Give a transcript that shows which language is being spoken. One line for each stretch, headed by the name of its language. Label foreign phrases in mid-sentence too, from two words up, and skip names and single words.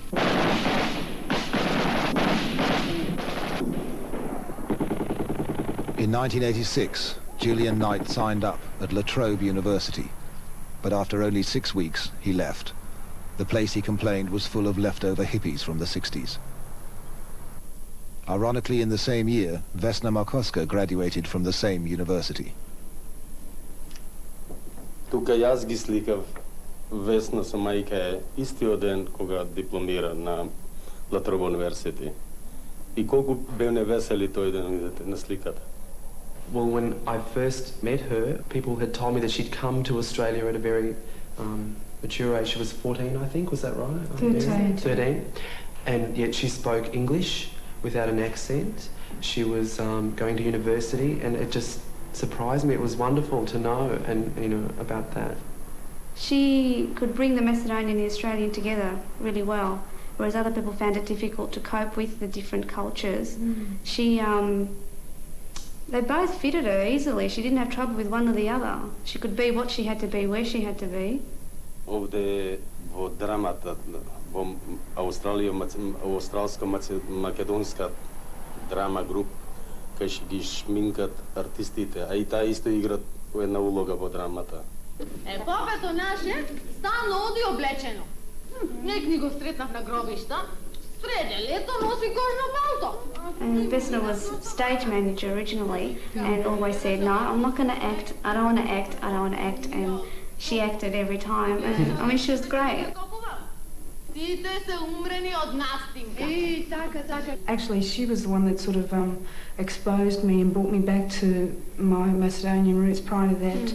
English: In 1986, Julian Knight signed up at La Trobe University, but after only 6 weeks, he left. The place he complained was full of leftover hippies from the 60s. Ironically, in the same year, Vesna Markoska graduated from the same university.
Macedonian: Тука јас ги сликав Весна со мајка е истиот ден кога дипломира на Латроба университет. И колку бевне весели тој ден видете на сликата.
English: Well, when I first met her, people had told me that she'd come to Australia at a very mature age. She was 14, I think, was that right? 13. 13. And yet she spoke English without an accent. She was going to university, and it just surprised me. It was wonderful to know, and you know, about that. She could bring the Macedonian and the Australian together really well, whereas other people found it difficult to cope with the different cultures. They both fitted her easily. She didn't have trouble with one or the other. She could be what she had to be, where she had to be.
Macedonian: Овде во драмата, во австралско-македонска драма груп, кај што ги шминкат артистите, а и таа исто играт една улога во драмата. Попето наше стално оди облечено. Нек ни го сретнав на гробишта. Среде лето носи кожно палто.
English: And Vesna was stage manager originally and always said, no, I'm not going to act, I don't want to act, I don't want to act, and she acted every time, and I mean, she was great. Actually, she was the one that sort of exposed me and brought me back to my Macedonian roots prior to that.